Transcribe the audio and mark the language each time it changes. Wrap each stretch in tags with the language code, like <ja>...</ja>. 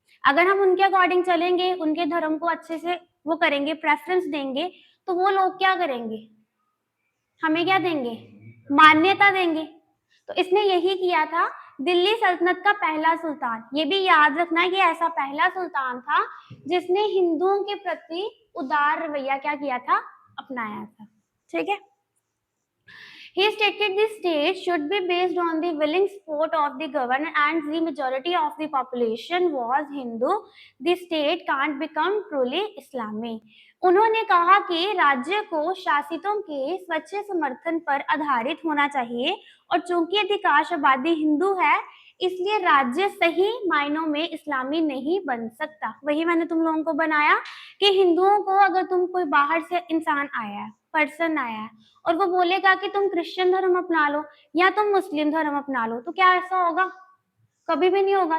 <hi>अगर हम उनके अकॉर्डिंग चलेंगे, उनके धर्म को अच्छे से वो करेंगे, प्रेफरेंस देंगे, तो वो लोग क्या करेंगे, हमें क्या देंगे, मान्यता देंगे। तो इसने यही किया था। दिल्ली सल्तनत का पहला सुल्तान, ये भी याद रखना है कि ऐसा पहला सुल्तान था जिसने हिंदुओं के प्रति उदार रवैया क्या किया था, अपनाया था। ठीक है।</hi> <en>He stated the state should be based on the willing support of the governor and the majority of the population was Hindu. The state can't become truly Islamic.</en> <hi>उन्होंने कहा कि राज्य को शासितों के स्वच्छ समर्थन पर आधारित होना चाहिए और चूंकि अधिकांश आबादी हिंदू है इसलिए राज्य सही मायनों में इस्लामी नहीं बन सकता। वही मैंने तुम लोगों को बनाया कि हिंदुओं को अगर तुम कोई बाहर से इंसान आया है, पर्सन आया है और वो बोलेगा कि तुम क्रिश्चियन धर्म अपना लो या तुम मुस्लिम धर्म अपना लो, तो क्या ऐसा होगा? कभी भी नहीं होगा।</hi>